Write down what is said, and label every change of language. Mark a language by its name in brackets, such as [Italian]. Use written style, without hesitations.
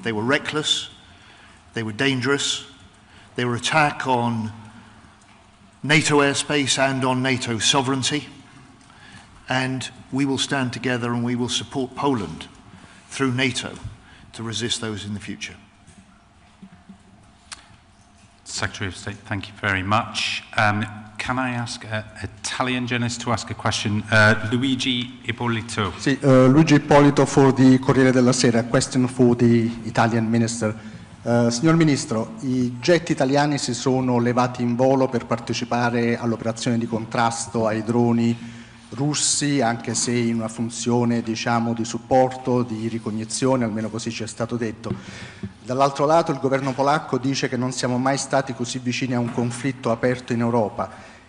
[English] They were reckless, they were dangerous, they were an attack on NATO airspace and on NATO sovereignty, and we will stand together and we will support Poland through NATO to resist those in the future. Secretary of State, thank you very much. Can I ask an Italian journalist to ask a question? Luigi Ippolito. Sì, Luigi Ippolito for the Corriere della Sera. A question for the Italian Minister. [Italian] Signor Ministro, i jet italiani si sono levati in volo per partecipare all'operazione di contrasto ai droni russi, anche se in una funzione, diciamo, di supporto, di ricognizione, almeno così ci è stato detto. Dall'altro lato il governo polacco dice che non siamo mai stati così vicini a un conflitto aperto in Europa.